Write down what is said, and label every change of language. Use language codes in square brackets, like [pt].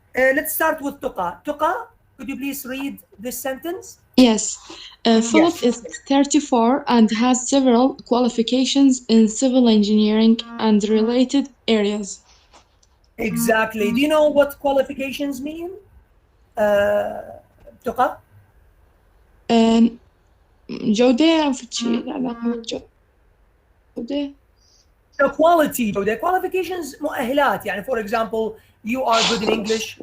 [en] Let's start with Tuqa. Tuqa, could you please read this sentence? Yes. Philip is 34 and has several qualifications in civil engineering and related areas. Exactly. Do you know what qualifications mean? Tuqa? [ar] جودة في شيء له علاقة بالجودة. [en] The quality, the qualifications مؤهلات. يعني for example, you are good in English.